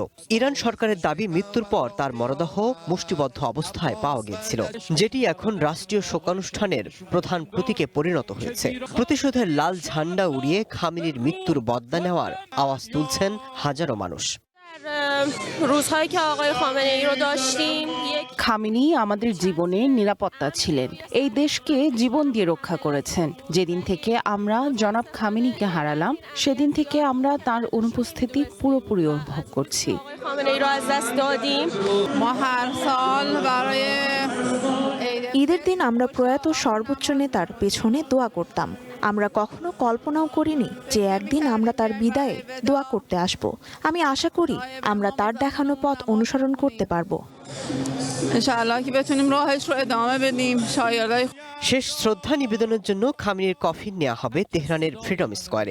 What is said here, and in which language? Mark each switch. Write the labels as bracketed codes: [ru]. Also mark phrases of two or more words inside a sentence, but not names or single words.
[bn] ইরান সরকারের দাবি, মৃত্যুর পর তার মরদেহ মুষ্টিবদ্ধ অবস্থায় পাওয়া গিয়েছিল, যেটি এখন রাষ্ট্রীয় শোকানুষ্ঠানের প্রধান প্রতীকে পরিণত হয়েছে। প্রতিশোধের লাল ঝান্ডা উড়িয়ে খামেনির মৃত্যুর বদলা নেওয়ার আওয়াজ তুলছেন হাজারো মানুষ। [fa] روزهایی که آقای خامنه‌ای رو داشتیم [bn] খামেনি আমাদের জীবনে নিরাপত্তা ছিলেন, এই দেশকে জীবন দিয়ে রক্ষা করেছেন। যেদিন থেকে আমরা জনাব খামেনিকে হারালাম সেদিন থেকে আমরা তার অনুপস্থিতি পুরোপুরি অনুভব করছি। [fa] خامنه‌ای رو از دست دادیم ما هر سال برای [bn] ঈদের দিন আমরা প্রয়াত সর্বোচ্চ নেতার পেছনে দোয়া করতাম। আমরা কখনো কল্পনাও করিনি যে একদিন আমরা তার বিদায়ে দোয়া করতে আসব। আমি আশা করি আমরা তার দেখানো পথ অনুসরণ করতে পারবো। শেষ শ্রদ্ধা নিবেদনের জন্য খামেনির কফিন নেওয়া হবে তেহরানের ফ্রিডম স্কোয়ারে।